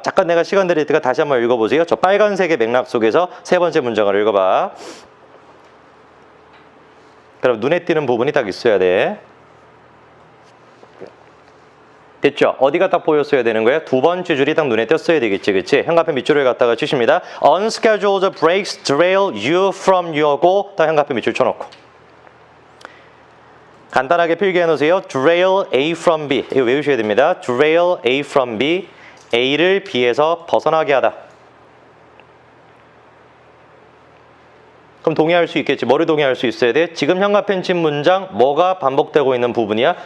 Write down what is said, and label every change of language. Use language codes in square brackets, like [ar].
[ko] 잠깐 내가 시간 드릴 테니까 다시 한번 읽어보세요. 저 빨간색의 맥락 속에서 세 번째 문장을 읽어봐. 그럼 눈에 띄는 부분이 딱 있어야 돼. 됐죠? 어디가 딱 보였어야 되는 거예요? 두 번째 줄이 딱 눈에 띄었어야 되겠지, 그치? 현관펜 밑줄을 갖다가 치십니다. [en] Unscheduled breaks derail you from your goal. [ko] 딱 현관펜 밑줄 쳐놓고. 간단하게 필기해 놓으세요. [en] derail A from B. [ko] 이거 외우셔야 됩니다. [en] derail A from B. [ko] A를 B에서 벗어나게 하다. 그럼 동의할 수 있겠지. 뭐를 동의할 수 있어야 돼? 지금 현관펜 친 문장 뭐가 반복되고 있는 부분이야?